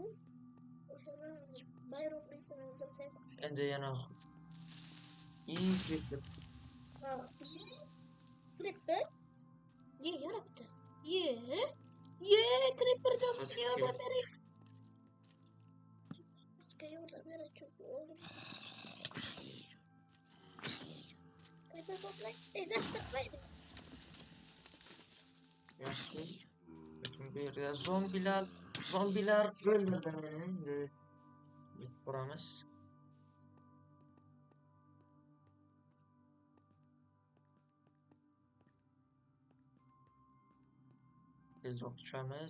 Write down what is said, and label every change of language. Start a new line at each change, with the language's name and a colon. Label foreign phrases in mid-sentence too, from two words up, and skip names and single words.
Uzbek: O'shalar bayroqlisini o'ldirsak. Endi yana Creeper. Creeper? Yarabdi. Creeper bizga yordam beraylik. Bizga yordam beraylik
Turkish: çünkü oğlum. Creeper toplayın. Taşlayın.
Uzbek: Yaxshi. Lekin bu yerda zombilar o'lmadi. Endi yetib boramiz. Tezroq tushamiz.